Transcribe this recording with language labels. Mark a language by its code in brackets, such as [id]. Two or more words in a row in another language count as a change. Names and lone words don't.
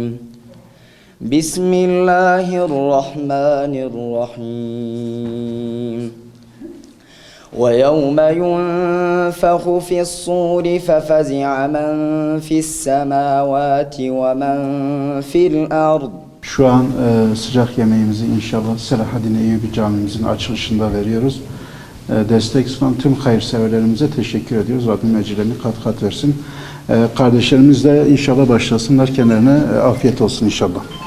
[ar] بسم الله الرحمن الرحيم. ويوم ينفخ في الصور ففزع من في السماوات ومن في الأرض. [tr] Şu an sıcak yemeğimizi inşallah Selahaddin Eyyubi Camimizin açılışında veriyoruz. Destek sunan tüm hayırseverlerimize teşekkür ediyoruz. Rabbim ecirlerini kat kat versin. Kardeşlerimiz de inşallah başlasınlar. Kendilerine afiyet olsun inşallah.